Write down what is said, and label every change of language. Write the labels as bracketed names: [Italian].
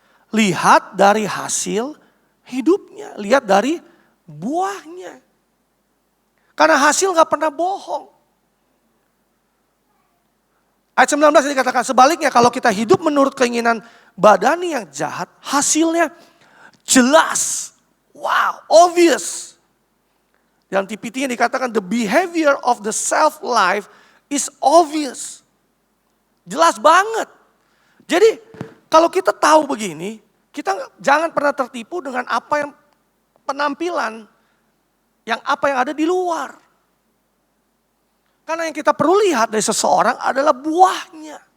[Indonesian] Lihat dari hasil hidupnya. Lihat dari buahnya. Karena hasil gak pernah bohong. Ayat 19 dikatakan sebaliknya kalau kita hidup menurut keinginan badani yang jahat, hasilnya jelas. [English] Wow, obvious. Dalam TPT-nya dikatakan the behavior of the self-life is obvious. [Indonesian] Jelas banget. Jadi kalau kita tahu begini, kita jangan pernah tertipu dengan apa yang penampilan, apa yang ada di luar. Karena yang kita perlu lihat dari seseorang adalah buahnya.